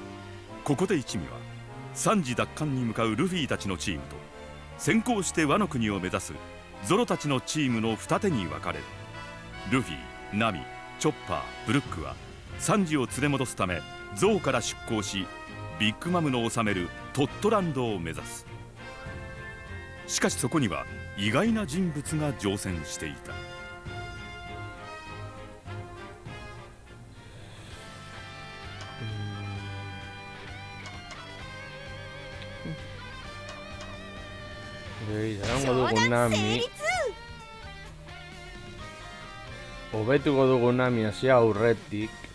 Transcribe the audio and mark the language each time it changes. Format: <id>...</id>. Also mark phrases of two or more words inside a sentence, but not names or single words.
<ja>ここで一味は3次奪還に向かうルフィたちのチームと先行してワノ国を目指すゾロたちのチームの二手に分かれる。ルフィ、ナミ、チョッパー、ブルックはサンジを連れ戻すためゾウから出港し、ビッグマムの治めるトットランドを目指す。しかしそこには意外な人物が乗船していた。</ja> <eu>Izango dugu Nami hobetuko dugu Nami hasi aurretik.</eu>